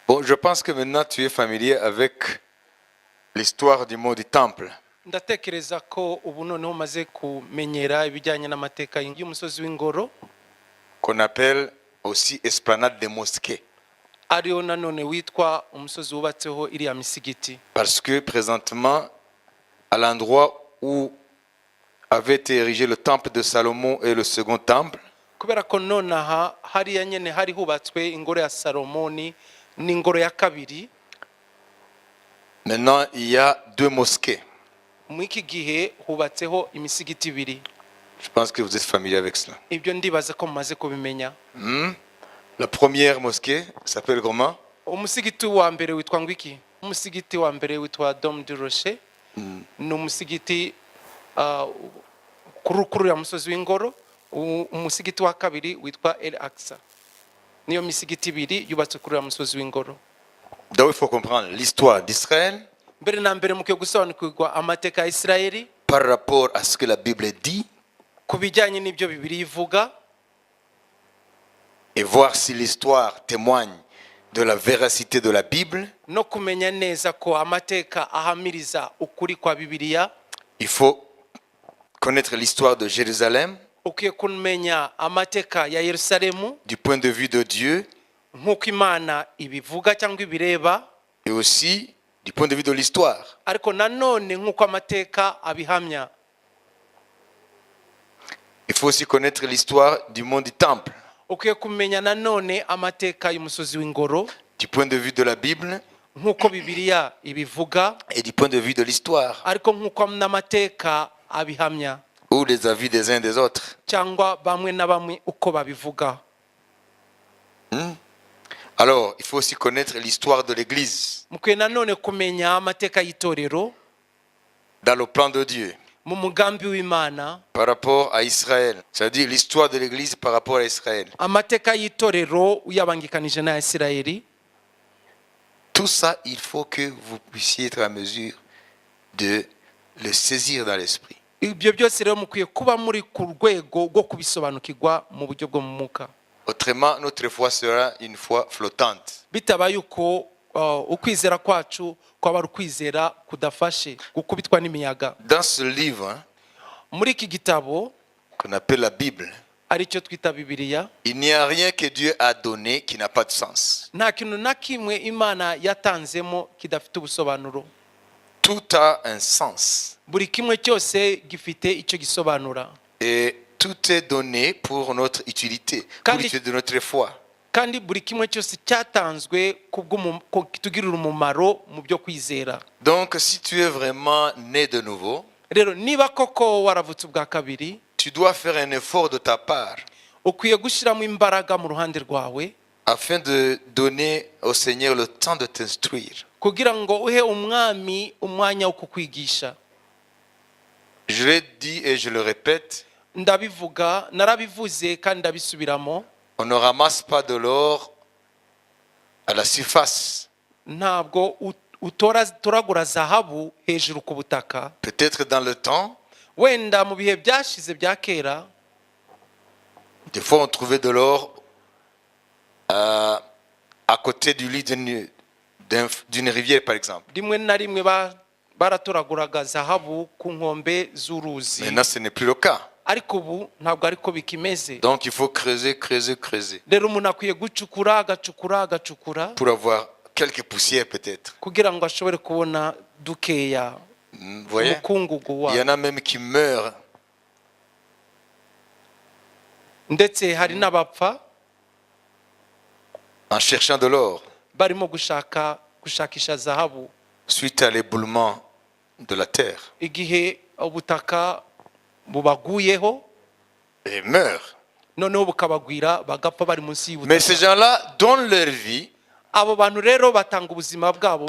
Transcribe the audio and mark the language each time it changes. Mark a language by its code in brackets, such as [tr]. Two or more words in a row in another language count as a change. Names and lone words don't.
[fr] Je pense que maintenant tu es familier avec l'histoire du mot du temple. [rw] ndatekereza ko ubu noneho umaze kumenyera ibijyanye n'amateka y'umusozi w'ingoro [fr] Qu'on appelle aussi esplanade des mosquées. [rw] ariyo nanone witwa umusozi wubatseho iriya misigiti. [fr] Parce que présentement, à l'endroit où avait été érigé le temple de Salomon et le second temple, [rw] kubera ko nonaha hariya nyene hari hubatswe ingoro ya Salomoni n'ingoro ya kabiri. [fr] maintenant il y a deux mosquées. [rw] Mu iki gihe hubatseho imisigiti ibiri. [fr] Je pense que vous êtes familier avec cela. [rw] Ibyo ndibaza ko mumaze kubimenya. [fr] La première mosquée s'appelle comment? [rw] Umusigiti wa mbere witwa ngwiki? Umusigiti wa mbere witwa Dôme du Rocher. Ni umusigiti kuri ya musozi w'ingoro. Umusigiti wa kabiri witwa El Aqsa. Niyo misigiti ibiri yubatse kuri ya musozi w'ingoro. [fr] Donc il faut comprendre l'histoire d'Israël [rw] Mbere na mbere mukiye gusobanukirwa amateka ya Isirayeli [fr] par rapport à ce que la Bible dit [rw] kubijyanye n'ibyo Bibiliya ivuga, [fr] et voir si l'histoire témoigne de la véracité de la Bible. [rw] no kumenya neza ko amateka ahamiriza ukuri kwa Bibiliya. [fr] Il faut connaître l'histoire de Jérusalem [rw] Ukiye kumenya amateka ya Yerusalemu [fr] du point de vue de Dieu [rw] nk'uko Imana ibivuga cyangwa ibireba, [fr] et aussi du point de vue de l'histoire. [rw] ariko nanone nk'uko amateka abihamya. [fr] Il faut aussi connaître l'histoire du monde du temple [rw] Ukiye kumenya nanone amateka y'umusozi w'ingoro [fr] du point de vue de la Bible [rw] nk'uko Bibiliya ibivuga, [fr] et du point de vue de l'histoire [rw] ariko nk'uko n'amateka abihamya [fr] ou des avis des uns des autres. [rw] cyangwa bamwe na bamwe uko babivuga. [fr] Alors, il faut aussi connaître l'histoire de l'Église [rw] Mukwiye nanone kumenya amateka y'itorero [fr] dans le plan de Dieu [rw] mu mugambi w'Imana, [fr] par rapport à Israël. C'est-à-dire l'histoire de l'Église par rapport à Israël. [rw] amateka y'itorero uyabangikanije na Isirayeli. [fr] Tout ça, il faut que vous puissiez être à mesure de le saisir dans l'esprit. [rw] Ibyo byose rero mukwiye kuba muri ku rwego rwo kubisobanukirwa mu buryo bwo mu mwuka. [fr] Autrement, notre foi sera une foi flottante. [rw] Bitabaye uko ukwizera kwacu kwaba ari ukwizera kudafashe gukubitwa n'imiyaga. [fr] Dans ce livre [rw] Muri iki gitabo [fr] qu'on appelle la Bible, [rw] aricyo twita Bibiliya, [fr] il n'y a rien que Dieu a donné qui n'a pas de sens. [rw] nta kintu na kimwe Imana yatanzemo kidafite ubusobanuro. [fr] Tout a un sens. [rw] Buri kimwe cyose gifite icyo gisobanura. [fr] Et tout est donné pour notre utilité, pour l'utilité de notre foi. [rw] Kandi buri kimwe cyose cyatanzwe kitugirira umumaro mu byo kwizera. [fr] Donc, si tu es vraiment né de nouveau, [rw] Rero niba koko waravutse ubwa kabiri, [fr] tu dois faire un effort de ta part [rw] ukwiye gushyiramo imbaraga mu ruhande rwawe [fr] afin de donner au Seigneur le temps de t'instruire. [rw] kugira ngo uhe umwami umwanya wo kukwigisha. [fr] Je l'ai dit et je le répète, [rw] Ndabivuga, narabivuze kandi ndabisubiramo, [fr] on ne ramasse pas de l'or à la surface. [rw] ntabwo turagura zahabu hejuru ku butaka. [fr] Peut-être dans le temps, [rw] Wenda mu bihe byashize bya kera, [fr] des fois on trouvait de l'or à côté du lit d'une rivière, par exemple. [rw] rimwe na rimwe baraturaguraga zahabu ku nkombe z'uruzi. [fr] Maintenant, ce n'est plus le cas. [rw] Ariko ubu ntabwo ariko bikimeze. [fr] Donc, il faut creuser, creuser, creuser [rw] Rero umuntu akwiye gucukura agacukura [fr] pour avoir quelques poussières, peut-être. [rw] kugira ngo ashobore kubona dukeya [fr] Vous voyez? [rw] umukungugu [fr] Il y [rw] wa. [fr] en a même qui meurent [rw] Ndetse hari n'abapfa [fr] en cherchant de l'or [rw] barimo gushakisha zahabu [fr] suite à l'éboulement de la terre [rw] igihe ubutaka bubaguyeho [fr] et meurent. [rw] noneho bukabagwira bagapfa bari munsi [fr] Mais ces [rw] y'ubutaka. [fr] gens-là donnent leur vie, [rw] Abo bantu rero batanga ubuzima bwabo,